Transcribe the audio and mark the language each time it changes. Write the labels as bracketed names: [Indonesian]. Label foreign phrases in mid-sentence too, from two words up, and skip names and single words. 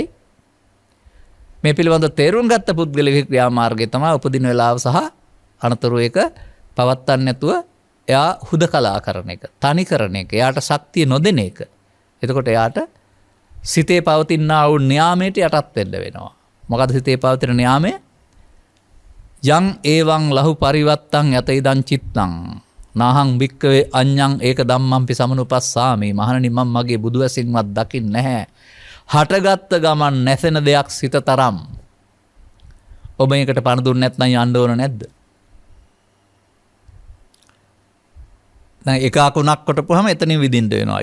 [Sinhala] මේ පිළිබඳ තේරුම් ගත්ත පුද්ගලයාගේ ක්‍රියාමාර්ගය තමයි උපදින වෙලාව සහ අනතුරු එක පවත්වන්න නැතුව එයා හුදකලා කරන එක, තනි කරන එක, එයාට ශක්තිය නොදෙන එක. එතකොට එයාට සිතේ පවතිනා වූ න්යාමයට යටත් වෙන්න වෙනවා. මොකද සිතේ පවතින න්යාමය [Pali] යං ඒවං ලහු පරිවත්තං යත ඉදං චිත්තං නාහං භික්කවේ අඤ්ඤං ඒක ධම්මංපි සමනුපස්සාමි. [Sinhala] මහණනි මම මගේ බුදු ඇසින්වත් දකින්නේ නැහැ. හටගත්ත ගමන් නැසෙන දෙයක් සිත තරම්. ඔබ මේකට පණ දුන්නේ නැත්නම් යන්න ඕන නැද්ද? දැන් එක අකුණක් කොටපුවාම එතනින් විදින්න වෙනවා.